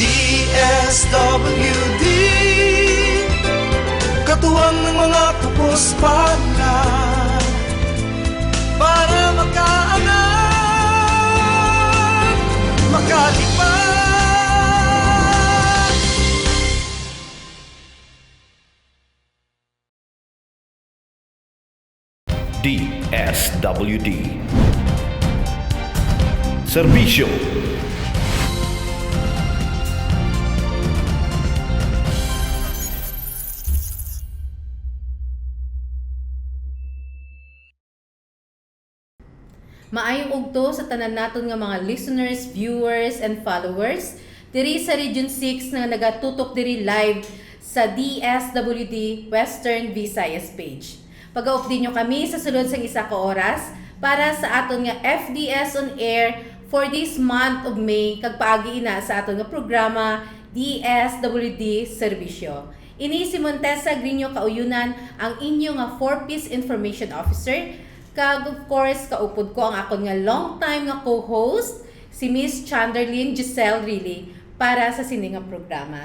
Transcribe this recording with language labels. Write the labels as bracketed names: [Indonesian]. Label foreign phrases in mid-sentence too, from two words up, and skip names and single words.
[Filipino] DSWD, katuwang ng mga kapos-palad para makaangat, makalipad. DSWD Serbisyo. [Hiligaynon] Maayong ugto sa tanan naton nga mga [English] listeners, viewers, and followers [Hiligaynon] diri sa Region 6 na nagatutok diri live sa DSWD Western Visayas page. Pag-update nyo kami sa sulod sang isa ka oras para sa aton nga FDS [English] on air for this month of May [Hiligaynon] kag paagi ina sa aton nga programa DSWD Serbisyo. Ini si Montesa Grino Kauyunan, ang inyo nga 4-piece [English] information officer. [Hiligaynon] Kag [English] of course, [Hiligaynon] kaupod ko ang akon nga [English] long time [Hiligaynon] nga co-host, si Miss Chanderlyn Giselle Riley, para sa sini nga programa.